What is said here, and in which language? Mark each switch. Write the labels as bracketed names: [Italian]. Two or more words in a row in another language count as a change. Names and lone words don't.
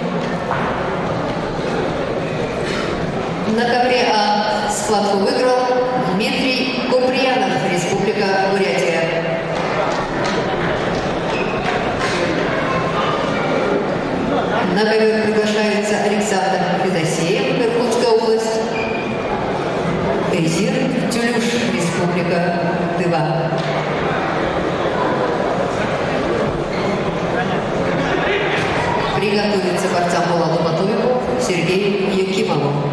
[Russian] На ковре А схватку выиграл Дмитрий Куприянов, Республика Бурятия. На ковер приглашается Александр Федосеев, Иркутская область. Эзир Тюлюш, Республика Тыва. Приготовиться борцам Булату Батуеву, Сергею Якимову.